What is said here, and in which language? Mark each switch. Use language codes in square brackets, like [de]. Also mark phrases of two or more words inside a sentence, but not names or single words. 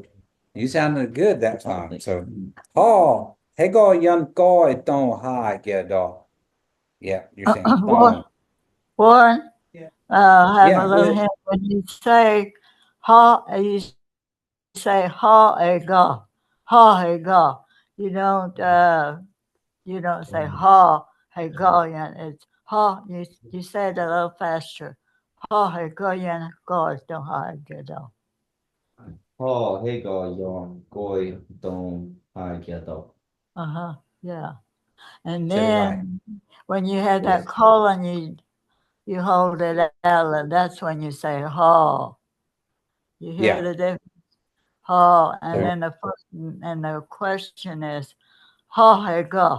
[en] You sounded good that time. So, oh, hego yan go don't hi get off. Yeah, you're saying One, thong. one, Yeah. have Yeah, a go little ahead. hint when you say ha, you say ha a ga, ha a ga. You don't say ha a ga yan. It's ha. You say it a little faster. Ha a ga yan ga don't ha get off. Oh, hey, go, yon, goy, don, hi, Gado. Yeah. And Say it right. then when you have Yes. that colon, you hold it out, and that's when you say ha. You hear Yeah. the difference? Ha, and So, then the question is ha hey go